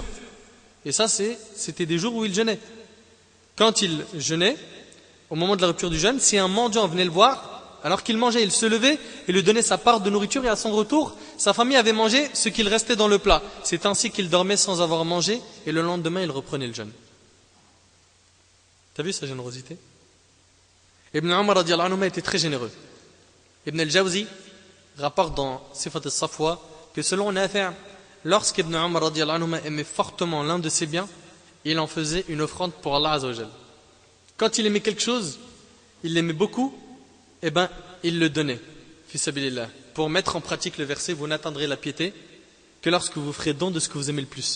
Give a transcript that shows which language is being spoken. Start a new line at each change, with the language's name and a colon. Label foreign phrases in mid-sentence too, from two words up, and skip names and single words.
French: Et ça, c'était des jours où il jeûnait. Quand il jeûnait, au moment de la rupture du jeûne, si un mendiant venait le voir, alors qu'il mangeait, il se levait et lui donnait sa part de nourriture. Et à son retour, sa famille avait mangé ce qu'il restait dans le plat. C'est ainsi qu'il dormait sans avoir mangé. Et le lendemain, il reprenait le jeûne. T'as vu sa générosité? Ibn Umar
Arabic: رضي الله عنه
French: était très généreux. Ibn al-Jawzi rapporte dans Sifat al-Safwa que selon Nafi', lorsqu'Ibn Umar
Arabic: رضي الله عنه
French: aimait fortement l'un de ses biens, il en faisait une offrande pour Allah
Arabic: عز وجل.
French: Quand il aimait quelque chose, il l'aimait beaucoup, eh ben il le donnait,
Arabic: في سبيل الله,
French: pour mettre en pratique le verset, vous n'atteindrez la piété que lorsque vous ferez don de ce que vous aimez le plus.